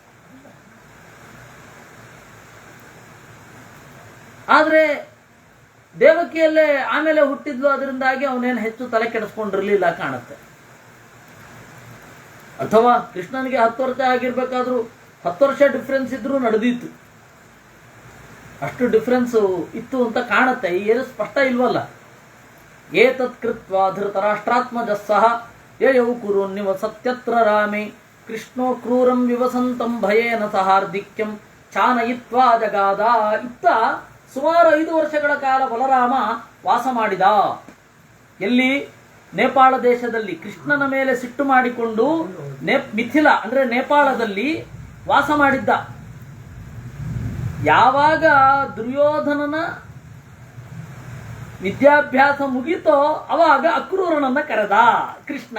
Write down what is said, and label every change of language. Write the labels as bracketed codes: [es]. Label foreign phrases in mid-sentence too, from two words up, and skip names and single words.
[kn] ಆದ್ರೆ ದೇವಕಿಯಲ್ಲೇ ಆಮೇಲೆ ಹುಟ್ಟಿದ್ಲು, ಅದರಿಂದಾಗಿ ಅವನೇನು ಹೆಚ್ಚು ತಲೆ ಕೆಡಿಸ್ಕೊಂಡಿರ್ಲಿಲ್ಲ ಕಾಣುತ್ತೆ. ಅಥವಾ ಕೃಷ್ಣನಿಗೆ 10 ವರ್ಷ ಆಗಿರ್ಬೇಕಾದ್ರೂ 10 ವರ್ಷ ಡಿಫ್ರೆನ್ಸ್ ಇದ್ರೂ ನಡೆದಿತ್ತು, ಅಷ್ಟು ಡಿಫ್ರೆನ್ಸ್ ಇತ್ತು ಅಂತ ಕಾಣುತ್ತೆ. ಏನು ಸ್ಪಷ್ಟ ಇಲ್ವಲ್ಲ. [sa] ಏತತ್ ಕೃತ್ವಾ ಧೃತರಾಷ್ಟ್ರಾತ್ಮಜಸ್ಸಹ ಯಯೌ ಕುರುನ್ನಿವ ಸತ್ಯತ್ರ ರಾಮೇ ಕೃಷ್ಣೋ ಕ್ರೂರಂ ವಿವಸಂತಂ ಭಯೇನ ಸಹಾರ್ಧಿಕ್ಯಂ ಚಾನಯಿತ್ವಾ ಜಗಾದ. [kn] ಇತ್ತ ಸುಮಾರು 5 ವರ್ಷಗಳ ಕಾಲ ಬಲರಾಮ ವಾಸ ಮಾಡಿದ. ಎಲ್ಲಿ? ನೇಪಾಳ ದೇಶದಲ್ಲಿ ಕೃಷ್ಣನ ಮೇಲೆ ಸಿಟ್ಟು ಮಾಡಿಕೊಂಡು ಮಿಥಿಲ ಅಂದ್ರೆ ನೇಪಾಳದಲ್ಲಿ ವಾಸ ಮಾಡಿದ್ದ. ಯಾವಾಗ ದುರ್ಯೋಧನನ ವಿದ್ಯಾಭ್ಯಾಸ ಮುಗೀತೋ ಅವಾಗ ಅಕ್ರೂರನನ್ನ ಕರೆದ ಕೃಷ್ಣ.